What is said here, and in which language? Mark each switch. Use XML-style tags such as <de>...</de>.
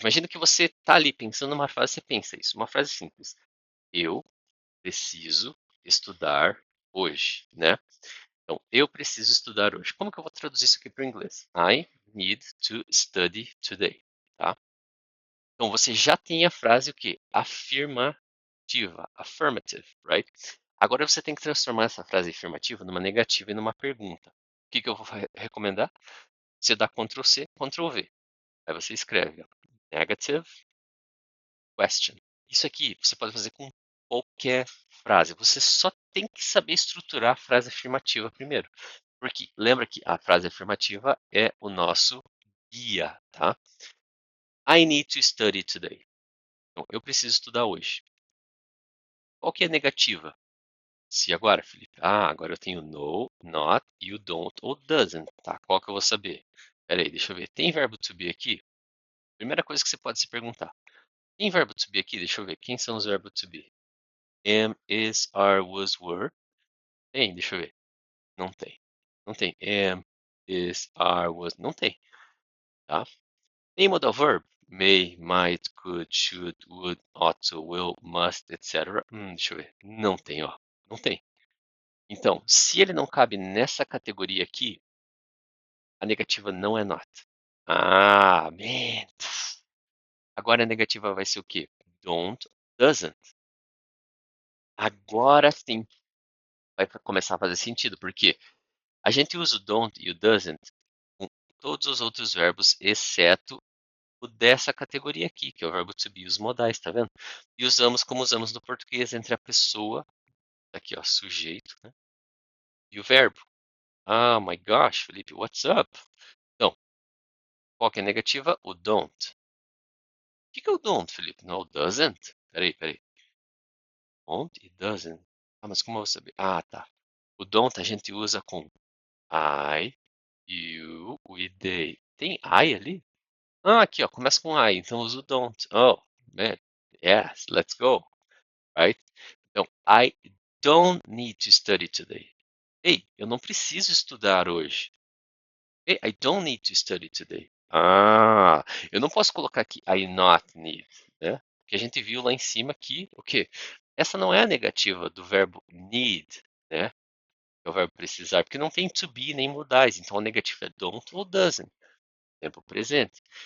<pt>Imagina que você está ali pensando numa frase, você pensa isso, uma frase simples. Eu preciso estudar hoje, né? Então, eu preciso estudar hoje. Como que eu vou traduzir isso aqui para o inglês?</pt> <en>I need to study today, tá?</en> <pt>Então, você já tem a frase o quê?</pt> <en>Afirmativa, affirmative, right?</en> <pt>Agora você tem que transformar essa frase afirmativa numa negativa e numa pergunta. O que que eu vou recomendar? Você dá Ctrl C, Ctrl V. Aí você escreve ó,</pt> <en>negative question.</en> <pt>Isso aqui você pode fazer com qualquer frase. Você só tem que saber estruturar a frase afirmativa primeiro. Porque lembra que a frase afirmativa é o nosso guia, tá?</pt> <en>I need to study today.</en> <pt>Então, eu preciso estudar hoje. Qual que é a negativa? Se agora, Felipe. Ah, agora eu tenho no, not, you don't ou doesn't, tá? Qual que eu vou saber? Peraí, deixa eu ver. Tem verbo to be aqui? Primeira coisa que você pode se perguntar. Tem verbo to be aqui? Deixa eu ver. Quem são os verbos to be? Am, is, are, was, were. Tem? Deixa eu ver. Não tem. Não tem. Am, is, are, was. Não tem. Tá? Tem modal verb.</pt> <en>May, might, could, should, would, ought to, will, must, etc.</en> <pt>Deixa eu ver. Não tem, ó. Não tem. Então, se ele não cabe nessa categoria aqui, a negativa não é not.</pt> <en>Ah, man.</en> <pt>Agora a negativa vai ser o quê? Don't, doesn't. Agora sim vai começar a fazer sentido, porque a gente usa o don't e o doesn't com todos os outros verbos, exceto o dessa categoria aqui, que é o verbo to be, os modais, tá vendo? E usamos como usamos no português entre a pessoa, aqui ó, sujeito, né? E o verbo.</pt> <en>Ah, my gosh, Felipe, what's up?</en> <pt>Então, qual que é a negativa? O don't. O que é o don't, Felipe? Não, o doesn't? Peraí. Don't e doesn't. Ah, mas como eu vou saber? Ah, tá. O don't a gente usa com I, you, we, they. Tem I ali? Ah, aqui, ó, começa com I, então uso don't.</pt> <en>Oh, man. Yes, let's go. Right? Então, I don't need to study today.</en> <pt>Ei, eu não preciso estudar hoje.</pt> <en>Hey, I don't need to study today.</en> <pt>Ah, eu não posso colocar aqui</pt> <en>I not need,</en> <pt>né? Porque a gente viu lá em cima que o quê? Essa não é a negativa do verbo need, né? É o verbo precisar, porque não tem to be nem modais. Então a negativa é don't ou doesn't, tempo presente.</pt>